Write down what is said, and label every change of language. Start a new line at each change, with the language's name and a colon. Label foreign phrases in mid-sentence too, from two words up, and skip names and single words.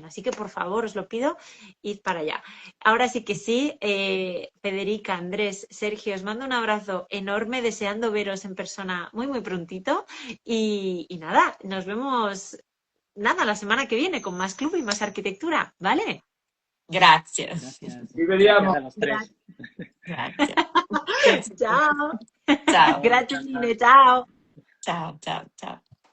Spanish: Así que por favor, os lo pido, id para allá. Ahora sí que sí, Federica, Andrés, Sergio, os mando un abrazo enorme, deseando veros en persona muy, muy prontito. Y nada, nos vemos la semana que viene con más club y más arquitectura, ¿vale? Gracias. Gracias. Y vediamo. Gracias a los tres. Gracias.
Italian: Ciao. Ciao. Grazie mille, ciao. Ciao, ciao, ciao.